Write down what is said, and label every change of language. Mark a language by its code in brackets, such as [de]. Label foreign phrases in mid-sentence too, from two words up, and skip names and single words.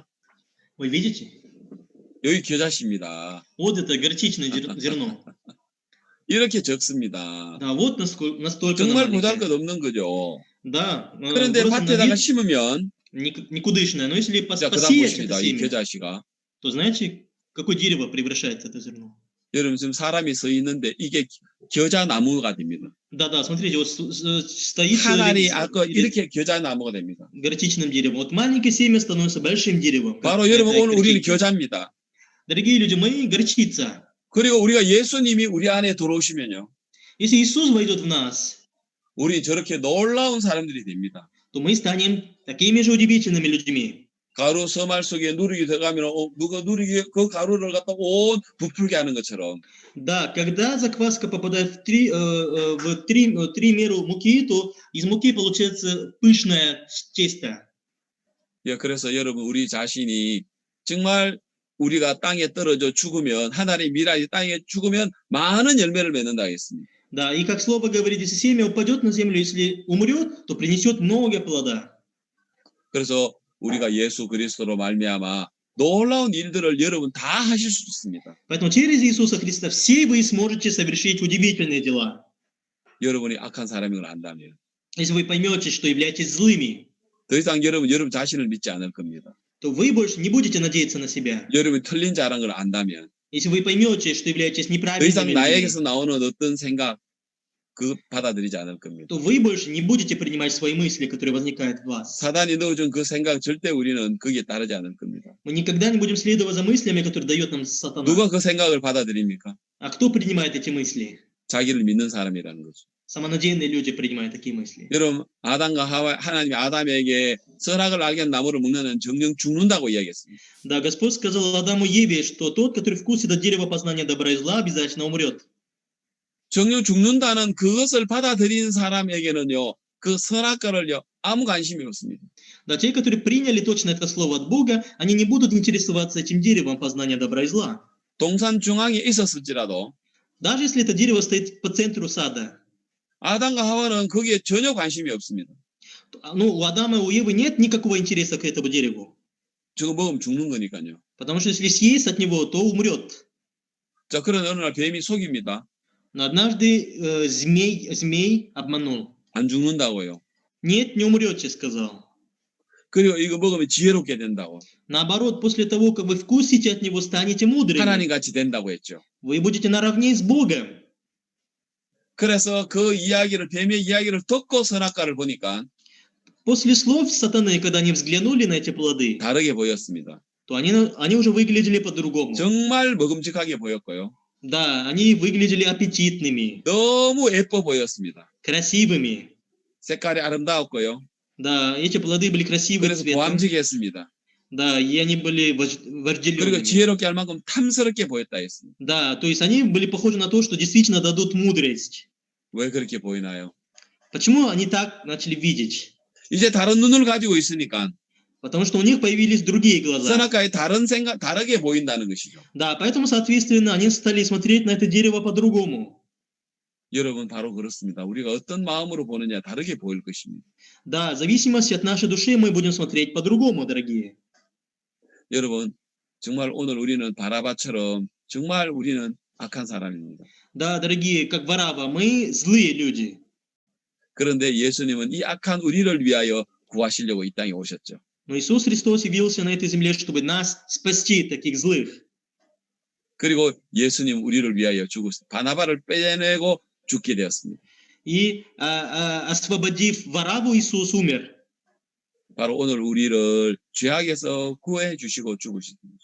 [ru] Вы видите? [ko] 여기 겨자씨입니다. [ru] Вот это горчичное зерно. [ko] 이렇게 적습니다. [ru] Да, вот настолько она [ko] 정말 [ru] маленькая. [ko] 보잘것없는 거죠. [ru] Да, [ko] 그런데 [ru] просто на [ko] 밭에다가 [ru] вид [ko] 심으면 [ru] никудышное. Но если [ko] 자, 그다음 [ru] посеять это [ko] 보십니다. 이 [ru] семя, [ko] 겨자씨가. [ru] то знаете, какое дерево превращается это зерно? [ko] 여러분 지금 사람이 서 있는데 이게 겨자나무가 됩니다. [ru] Да, смотрите, вот стоит [ko] 하나님 [ru] человек [ko] 아까 이렇게 겨자나무가 됩니다. [ru] горчичным деревом. Вот маленькое семя становится большим деревом. [ko] 바로 여러분 오늘 우리는 겨자입니다. [ru] Дорогие люди, мы горчица. [ko] 그리고 우리가 예수님이 우리 안에 들어오시면요. [ru] Если Иисус войдет в нас, [ko] 우리 저렇게 놀라운 사람들이 됩니다. [ru] то мы станем такими же удивительными людьми. [ko] 가루 서말 속에 누룩이 들어가면 누가 누룩이 그 가루를 갖다 온 부풀게 하는 것처럼. [ru] Да, когда закваска попадает в три меру муки, то из муки получается пышное тесто. [ko] 예, 그래서 여러분 우리 자신이 정말 우리가 땅에 떨어져 죽으면 하나님의 미랄이 땅에 죽으면 많은 열매를 맺는다 했습니다. [ru] Да, и как слово говорит, если семя упадет на землю, если умрет, то принесет много плода. [ko] 그래서 우리가 예수 그리스도로 말미암아 놀라운 일들을 여러분 다 하실 수 있습니다. [ru] Поэтому через Иисуса Христа все вы сможете совершить удивительные дела. [ko] 여러분이 악한 사람인 걸 안다면 [ru] Если вы поймете, что являетесь злыми, [ko] 더 이상 여러분 자신을 믿지 않을 겁니다. [ru] то вы больше не будете надеяться на себя. [ko] 여러분이 틀린 자라는 걸 안다면 [ru] Если вы поймете, что являетесь [ko] 더 이상 [ru] неправильными людьми, [ko] 나에게서 나오는 어떤 생각 그 받아들이지 않을 겁니다. [ru] то вы больше не будете принимать свои мысли, которые возникают в вас. [ko] 사단이 넣어준 그 생각 절대 우리는 거기에 따르지 않을 겁니다. [ru] Мы никогда не будем следовать за мыслями, которые дает нам сатана. [ko] 누가 그 생각을 받아들입니까? [ru] А кто принимает эти мысли? [ko] 자기를 믿는 사람이라는 거죠. [ru] Самонадеянные люди принимают такие мысли. [ko] 여러분 아담과 하나님이 아담에게 선악을 알게 한 나무를 먹는 정령 죽는다고 이야기했습니다. [ru] Да, Господь сказал Адаму и Еве, что тот, который вкусит от дерева познания добра и зла, обязательно умрет. [ko] 정령 죽는다는 그것을 받아들인 사람에게는요, 그 선악과를요 아무 관심이 없습니다. [ru] Да, те, которые приняли точно это слово от Бога, они не будут интересоваться этим деревом познания добра и зла. [ko] 동산 중앙에 있었을지라도 [ru] Даже если это дерево стоит по центру сада. [ko] 아담과 하와는 거기에 전혀 관심이 없습니다. [ru] Ну, у Адама и у Евы нет никакого интереса к этому дереву. [ko] 저거 먹으면 죽는 거니까요. [ru] Потому что если съесть от него, то умрет. [ko] 자, 그런 어느 날 뱀이 속입니다. [ru] Но однажды змей обманул. [ko] 안 죽는다고요. [ru] Нет, не умрете, сказал. [ko] 그리고 이거 먹으면 지혜롭게 된다고. [ru] Наоборот, после того, как вы вкусите от него, станете мудрыми. [ko] 하나님 같이 된다고 했죠. [ru] Вы будете наравне с Богом. [ko] 그래서 그 이야기를, 뱀의 이야기를 듣고 선악과를 보니까 [ru] После слов сатаны, когда они взглянули на эти плоды, [ko] 다르게 보였습니다. [ru] то они уже выглядели по-другому. [ko] 정말 먹음직하게 보였고요. [ru] Да, они выглядели аппетитными, [ko] 너무 예뻐 보였습니다. [ru] красивыми. [ko] 색깔이 아름다웠고요. [ru] Да, эти плоды были красивые [ko] 그래서 [ru] цветом. [ko] 보암직했습니다. [ru] Да, и они были [ko] 그리고 [ru] вожделенными. [ko] 지혜롭게 할 만큼 탐스럽게 보였다 했습니다. [ru] Да, то есть они были похожи на то, что действительно дадут мудрость. [ko] 왜 그렇게 보이나요? [ru] Почему они так начали видеть? [ko] 이제 다른 눈을 가지고 있으니까 [ru] Потому что у них появились другие глаза. [ko] 선악과의 다른 생각, 다르게 보인다는 것이죠. [ru] Да, поэтому, соответственно, они стали смотреть на это дерево по-другому. [ko] 여러분 바로 그렇습니다. 우리가 어떤 마음으로 보느냐 다르게 보일 것입니다. [ru] Да, в зависимости от нашей души мы будем смотреть по-другому, дорогие. [ko] 여러분 정말 오늘 우리는 바라바처럼 정말 우리는 악한 사람입니다. [ru] Да, дорогие, как Варава, мы злые люди. [ko] 그런데 예수님은 이 악한 우리를 위하여 구하시려고 이 땅에 오셨죠. [ru] Но Иисус Христос явился на этой земле, чтобы нас спасти, таких злых. [ko] 그리고 예수님 우리를 위하여 죽으셨습니다. 바나바를 빼내고 죽게 되었습니다. [ru] И освободив Вараву, Иисус умер. [ko] 바로 오늘 우리를 죄악에서 구해 주시고 죽으셨습니다.